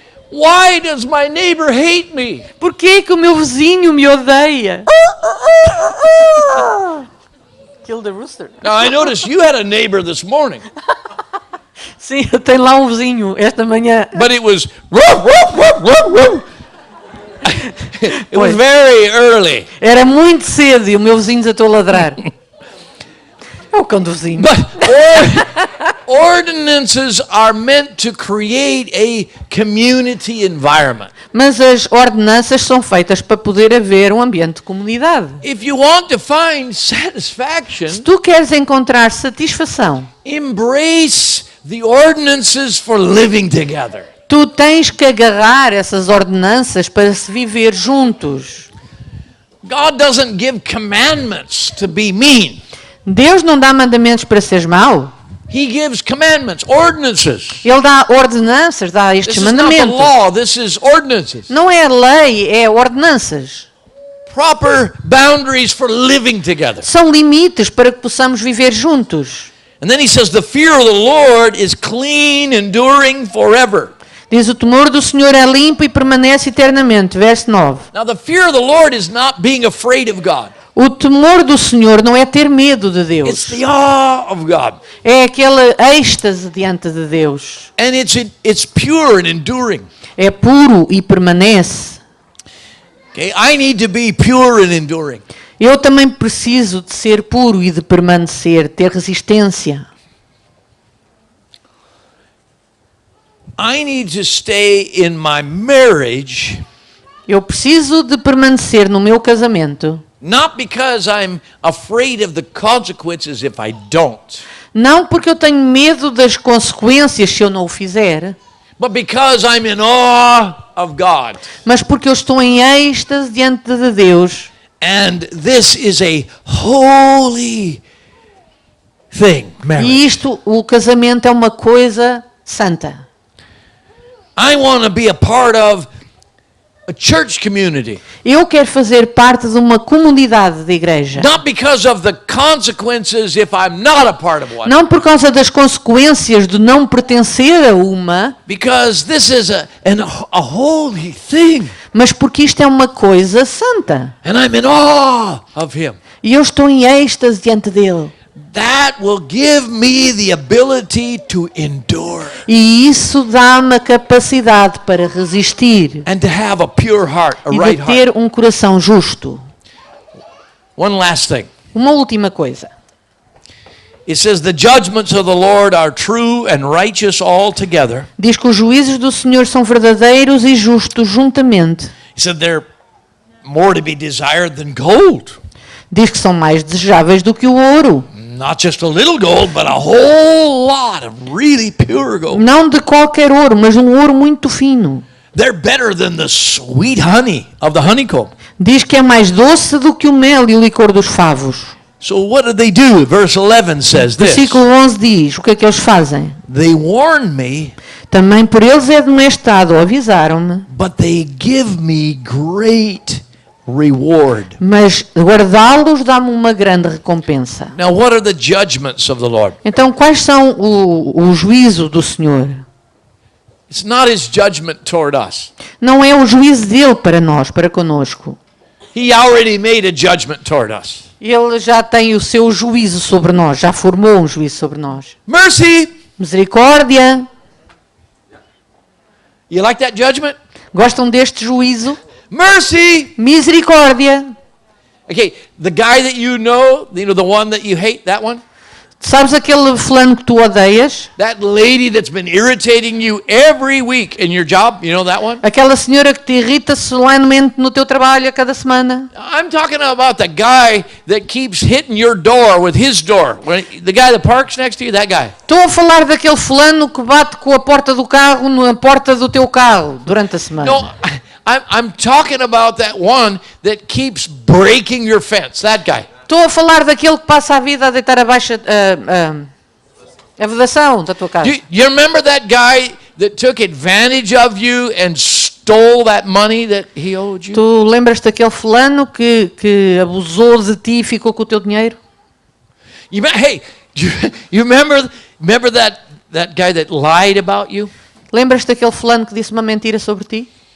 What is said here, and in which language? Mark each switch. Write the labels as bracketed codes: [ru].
[en] Why does my neighbor hate me? [pt] Por que que o meu vizinho me odeia? [en] Kill the rooster. Now I noticed you had a neighbor this morning. [pt] Sim, tem lá um vizinho esta manhã. [en] But it was woof, woof, woof, woof, woof. It was very early. [pt] Era muito cedo e o meu vizinho desatou a ladrar. É o cão do vizinho. [en] But ordinances are meant to create a community environment. [pt] Mas as ordenanças são feitas para poder haver um ambiente de comunidade. [en] If you want to find satisfaction, [pt] Se tu queres encontrar satisfação, [en] embrace the ordinances for living together. [pt] tu tens que agarrar essas ordenanças para se viver juntos. [en] God doesn't give commandments to be mean. [pt] Deus não dá mandamentos para seres mau. [en] He gives commandments, ordinances. [pt] Ele dá ordenanças, dá [en] This [pt] estes [en] is not the [pt] mandamentos. [en] law, this is ordinances. [pt] Não é lei, é ordenanças. [en] Proper boundaries for living together. [pt] São limites para que possamos viver juntos. [en] And then he says the fear of the Lord is clean, enduring forever. [pt] Diz: o temor do Senhor é limpo e permanece eternamente. Verso 9. [en] Now the fear of the Lord is not being afraid of God. [pt] O temor do Senhor não é ter medo de [en] It's [pt] Deus. [en] the awe of God. [pt] É aquele êxtase diante de Deus. [en] And it's pure and enduring. [pt] É puro e permanece. [en] Okay, I need to be pure and enduring. [pt] Eu também preciso de ser puro e de permanecer, ter resistência. [en] I need to stay in my marriage, [pt] Eu preciso de permanecer no meu casamento, [en] not because I'm afraid of the consequences if I don't, [pt] não porque eu tenho medo das consequências se eu não o fizer, [en] but because I'm in awe of God. [pt] mas porque eu estou em êxtase diante de Deus. [en] And this is a holy thing, marriage. [pt] E isto, o casamento é uma coisa santa. [en] I want to be a part of a church community. [pt] Eu quero fazer parte de uma comunidade de igreja. [en] Not because of the consequences if I'm not a part of one. [pt] Não por causa das consequências de não pertencer a uma, [en] Because this is a holy thing. [pt] mas porque isto é uma coisa santa. [en] And I'm in awe of him. [pt] E eu estou em êxtase diante dele. [en] That will give me the ability to endure [pt] E isso dá-me a capacidade para resistir [en] and to have a pure heart, a [pt] e [en] right [pt] de [en] heart. [pt] ter um coração justo. [en] One last thing. [pt] Uma última coisa. [en] It says the judgments of the Lord are true and righteous altogether. [pt] Diz que os juízos do Senhor são verdadeiros e justos juntamente. [en] He said they're more to be desired than gold. [pt] Diz que são mais desejáveis do que o ouro. [en] Not just a little gold, but a whole lot of really pure gold. [pt] Não de qualquer ouro, mas um ouro muito fino. [en] They're better than the sweet honey of the honeycomb. [pt] Diz que é mais doce do que o mel e o licor dos favos. [en] So what did they do? Verse 11 says this. [pt] Versículo 11 diz, o que é que eles fazem? [en] They warned me, [pt] Também por eles é demonstrado, avisaram-me, [en] but they give me great reward. [pt] mas guardá-los dá-me uma grande recompensa. [en] Now what are the judgments of the Lord? [pt] Então, quais são o juízo do Senhor? [en] It's not his judgment toward us. [pt] Não é o juízo dele para nós, para conosco. [en] He already made a judgment toward us. [pt] Ele já tem o seu juízo sobre nós, já formou um juízo sobre nós. [en] Mercy. [pt] Misericórdia. [en] You like that judgment? [pt] Gostam deste juízo? [en] Mercy. [pt] Misericórdia. [en] Okay, the guy that you know the one that you hate, that one? [pt] Sabes aquele fulano que tu odeias? [en] That lady that's been irritating you every week in your job, you know that one? [pt] Aquela senhora que te irrita solenemente no teu trabalho a cada semana? [en] I'm talking about the guy that keeps hitting your door with his door. The guy that parks next to you, that guy. [pt] Estou a falar daquele fulano que bate com a porta do carro na porta do teu carro durante a semana. [en] No, I'm talking about that one that keeps breaking your fence, that guy. [pt] Estou a falar daquele que passa a vida a deitar abaixo a vedação da tua casa. [en] You remember that guy that took advantage of you and stole that money that he owed you? [pt] Tu lembras daquele fulano que abusou de ti e ficou com o teu dinheiro? [en] Hey, you remember that guy that lied about you? [pt] Lembras daquele fulano que disse uma mentira sobre ti?